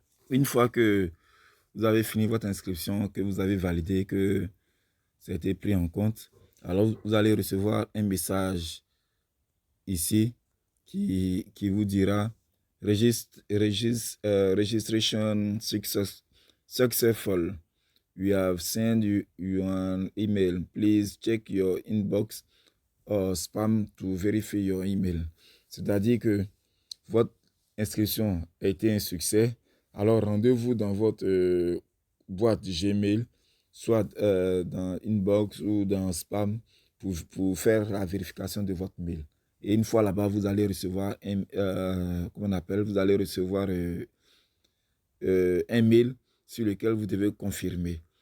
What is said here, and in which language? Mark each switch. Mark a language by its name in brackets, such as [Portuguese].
[French] Une fois que vous avez fini votre inscription, que vous avez validé, que ça a été pris en compte, alors vous allez recevoir un message ici qui vous dira [English] Registration successful. We have sent you an email. Please check your inbox or spam to verify your email. [French] C'est-à-dire que votre inscription a été un succès. Alors rendez-vous dans votre boîte Gmail, soit dans inbox ou dans spam pour faire la vérification de votre mail. Et une fois là-bas, vous allez recevoir vous allez recevoir un mail sur lequel vous devez confirmer.